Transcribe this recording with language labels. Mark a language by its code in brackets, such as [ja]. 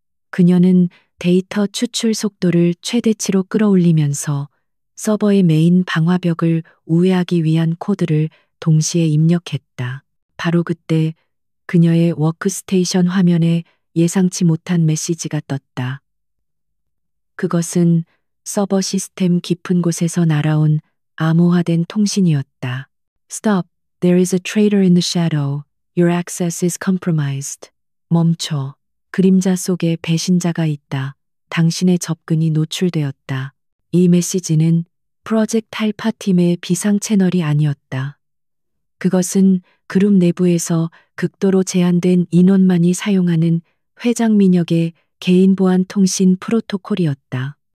[ko] 그녀는 데이터 추출 속도를 최대치로 끌어올리면서 서버의 메인 방화벽을 우회하기 위한 코드를 동시에 입력했다. 바로 그때 그녀의 워크스테이션 화면에 예상치 못한 메시지가 떴다. 그것은 서버 시스템 깊은 곳에서 날아온 암호화된 통신이었다. [en] Stop. There is a traitor in the shadow. Your access is compromised. [ko] 멈춰. 그림자 속에 배신자가 있다. 당신의 접근이 노출되었다. 이 메시지는 프로젝트 알파 팀의 비상 채널이 아니었다. 그것은 그룹 내부에서 극도로 제한된 인원만이 사용하는 회장 민혁의 개인 보안 통신 프로토콜이었다.